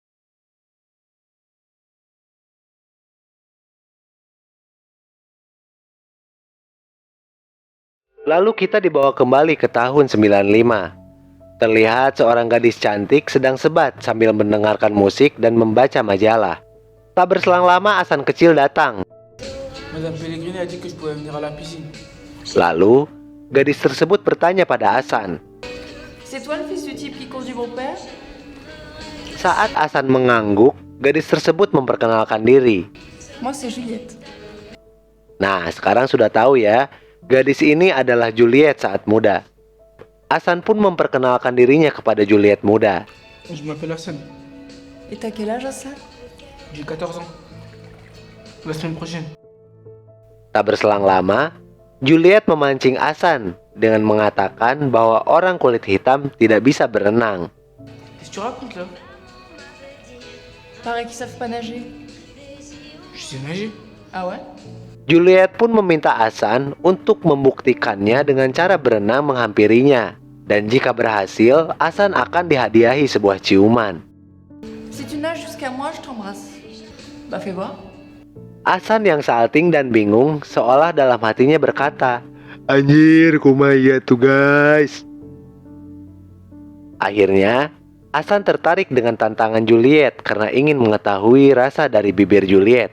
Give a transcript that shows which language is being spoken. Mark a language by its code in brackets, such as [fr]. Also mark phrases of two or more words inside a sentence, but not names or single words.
[id] Lalu kita dibawa kembali ke tahun 95. Terlihat seorang gadis cantik sedang sebat sambil mendengarkan musik dan membaca majalah. Tak berselang lama Hasan kecil datang. [fr] Madame Pellegrini a dit que je pouvais venir à la piscine. [id] Lalu, gadis tersebut bertanya pada Hasan. [fr] C'est toi le fils du type qui conduit mon père? [id] Saat Hasan mengangguk, gadis tersebut memperkenalkan diri. [fr] Moi c'est Juliette. [id] Nah, sekarang sudah tahu ya, gadis ini adalah Juliet saat muda. Hasan pun memperkenalkan dirinya kepada Juliet muda. [fr] Je m'appelle Hassan. Et t'as quel âge, Hassan? J'ai 14 ans. La semaine prochaine. [id] Tak berselang lama, Juliet memancing Hasan dengan mengatakan bahwa orang kulit hitam tidak bisa berenang. [fr] Qu'est-ce que tu racontes là? Pareil qu'ils savent pas nager. Je sais nager. Ah ouais? [id] Juliet pun meminta Hasan untuk membuktikannya dengan cara berenang menghampirinya. Dan jika berhasil, Hasan akan dihadiahi sebuah ciuman. [fr] Si tu nages jusqu'à moi, je t'embrasse. Bah fais voir. [id] Hasan yang salting dan bingung seolah dalam hatinya berkata, "Anjir, kumaya tuh guys." Akhirnya, Hasan tertarik dengan tantangan Juliet karena ingin mengetahui rasa dari bibir Juliet.